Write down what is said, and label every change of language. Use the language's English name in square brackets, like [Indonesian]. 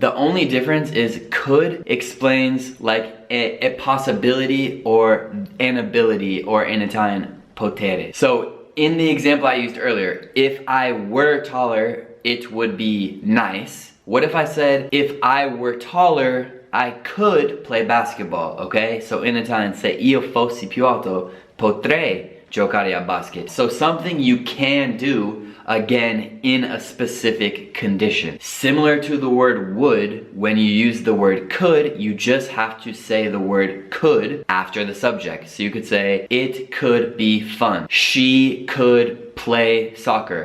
[English] The only difference is could explains like a possibility or an ability, or in Italian, potere. So in the example I used earlier, if I were taller, it would be nice. What if I said, if I were taller, I could play basketball, okay? So in Italian, [Italian] se io fossi più alto, potrei giocare a basket. [English] So something you can do, again, in a specific condition. Similar to the word would, when you use the word could, you just have to say the word could after the subject. So you could say, it could be fun. She could play soccer.